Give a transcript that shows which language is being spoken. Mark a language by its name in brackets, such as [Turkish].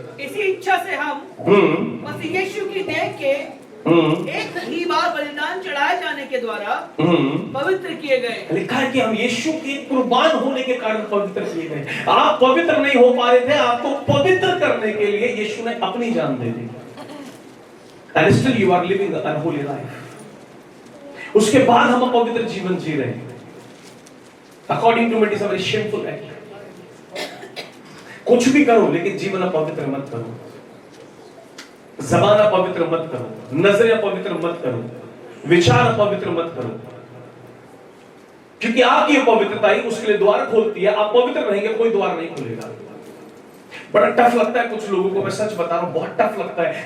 [Hindi] इसी इच्छा से हम मसीह यीशु की देह के एक ही बार बलिदान चढ़ाए जाने के द्वारा पवित्र किए गए। लिखा है कि हम यीशु के कुर्बान होने के कारण पवित्र किए गए। आप पवित्र नहीं हो पा रहे थे, आपको पवित्र करने के लिए यीशु ने अपनी जान दे दी। [English] And still you are living an unholy life। [Hindi] उसके बाद हम पवित्र जीवन जी रहे हैं। [English] According to me it is a very shameful act। [Hindi] कुछ भी करो लेकिन जीवन अपवित्र मत करो, ज़बान अपवित्र मत करो, नजरें अपवित्र मत करो, विचार अपवित्र मत करो, क्योंकि आपकी अपवित्रता ही उसके लिए द्वार खोलती है। आप पवित्र रहेंगे, कोई द्वार नहीं खुलेगा। बड़ा टफ लगता है कुछ लोगों को, मैं सच बता रहा हूं, बहुत टफ लगता है।